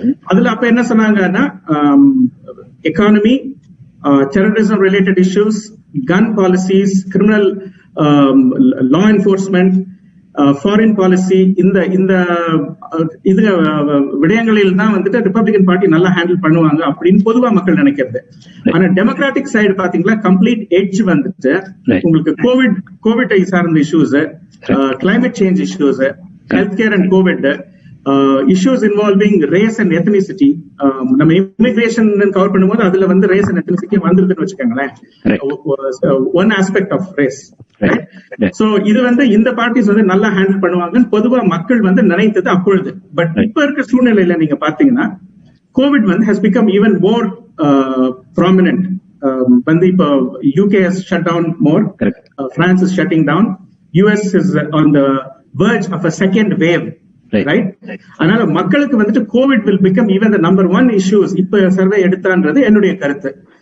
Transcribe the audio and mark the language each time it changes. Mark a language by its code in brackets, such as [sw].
[ta] அதுல அப்ப என்ன சொன்னாங்கன்னா, எக்கானமி, டெரரிசம் ரிலேட்டட் இஷ்யூஸ், கன் பாலிசிஸ், கிரிமினல் லா என்ஃபோர்ஸ்மெண்ட், ஃபாரின் பாலிசி, இந்த இது விடயங்களில் தான் வந்துட்டு ரிபப்ளிகன் பார்ட்டி நல்லா ஹேண்டில் பண்ணுவாங்க அப்படின்னு பொதுவா மக்கள் நினைக்கிறது. ஆனா டெமோக்ராட்டிக் சைடு பாத்தீங்களா, கம்ப்ளீட் எட்ஜ் வந்துட்டு உங்களுக்கு கோவிட் சார்ந்த issues, climate change issues, health care and Covid, [en] issues involving race and ethnicity. [ta] நம்ம immigration கவர் பண்ணும்போது அதுல வந்து [en] race and ethnicity [ta] வந்துருதுன்னு வச்சுக்கோங்களேன். [en] One aspect of race. [ta] So இது வந்து இந்த பார்ட்டிஸ் வந்து நல்லா ஹேண்டில் பண்ணுவாங்கன்னு பொதுவா மக்கள் வந்து நினைத்தது அப்பொழுது. பட் இப்ப இருக்க சூழ்நிலையில நீங்க பாத்தீங்கன்னா கோவிட் வந்து [en] has become even more prominent. [ta] வந்து இப்போ [en] UK has shut down more. France is shutting down. US is on the verge of a second wave. Right? [ta] அதனால மக்களுக்கு வந்துட்டு Covid [en] will become even the number one issues [ta] இப்ப survey எடுத்தான்றது என்னுடைய கருத்து.